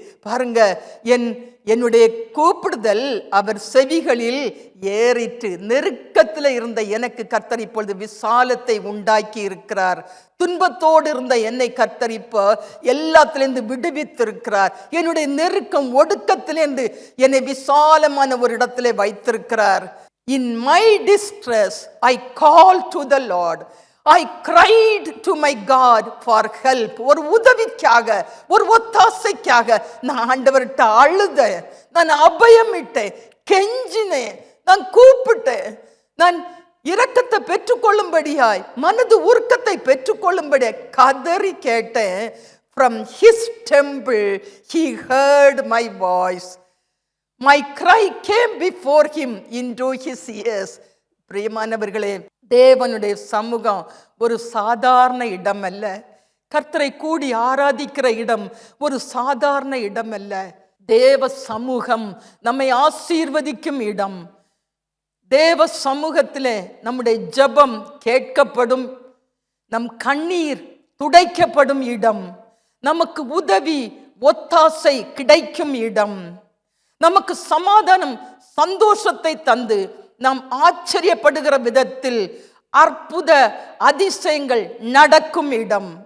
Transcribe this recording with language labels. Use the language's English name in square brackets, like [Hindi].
[Tamil] பாருங்க, என்னுடைய கூப்பிடுதல் அவர் செவிகளில் ஏறிற்று. நெருக்கத்தில் இருந்த எனக்கு கர்த்தர் இப்பொழுது விசாலத்தை உண்டாக்கி இருக்கிறார். துன்பத்தோடு இருந்த என்னை கர்த்தர் இப்போ எல்லாத்திலிருந்து விடுவித்திருக்கிறார். என்னுடைய நெருக்கம், ஒடுக்கத்திலிருந்து என்னை விசாலமான ஒரு இடத்திலே வைத்திருக்கிறார். [English] In my distress, I called to the Lord. I cried to my God for help. [Tamil] ஒரு உதவிக்காக, ஒரு ஒத்தாசைக்காக நான் ஆண்டவர்கிட்ட அழுதேன், நான் அபயமிட்டேன், கெஞ்சினேன், நான் கூப்பிட்டேன். நான் இரக்கத்தை பெற்றுக்கொள்ளும்படியாய், மனது உருக்கத்தை பெற்றுக்கொள்ளும்படியாய் கதறி கேட்டேன். [English] From his temple he heard my voice. My cry came before him into his ears. [Tamil] பிரியமானவர்களே, தேவனுடைய சமூகம் ஒரு சாதாரண இடம் அல்ல. கர்த்தரை கூடி ஆராதிக்கிற இடம் ஒரு சாதாரண இடம் அல்ல. தேவ சமூகம் நம்மை ஆசீர்வதிக்கும் இடம். தேவ சமூகத்திலே நம்முடைய ஜெபம் கேட்கப்படும், நம் கண்ணீர் துடைக்கப்படும் இடம், நமக்கு உதவி ஒத்தாசை கிடைக்கும் இடம், நமக்கு சமாதானம் சந்தோஷத்தை தந்து நாம் ஆச்சரியப்படுகிற விதத்தில் அற்புத அதிசயங்கள் நடக்கும் இடம்.